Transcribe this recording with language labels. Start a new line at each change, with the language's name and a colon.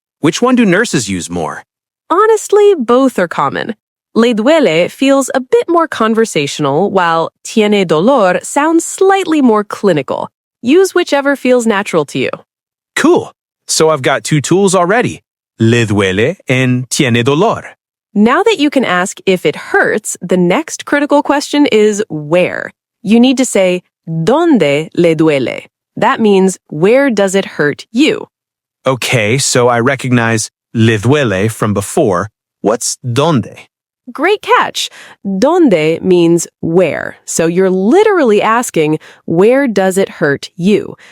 English: Which one do nurses use more? Honestly, both are common.
Spanish: Le duele
English: feels a bit more conversational, while
Spanish: tiene dolor
English: sounds slightly more clinical. Use whichever feels natural to you. Cool. So I've got two tools already.
Spanish: Le duele
English: and
Spanish: tiene dolor.
English: Now that you can ask if it hurts, the next critical question is where. You need to say,
Spanish: ¿Dónde le duele?
English: That means, where does it hurt you? Okay, so I recognize le duele from before. What's donde? Great catch. ¿Dónde means where. So you're literally asking, where does it hurt you?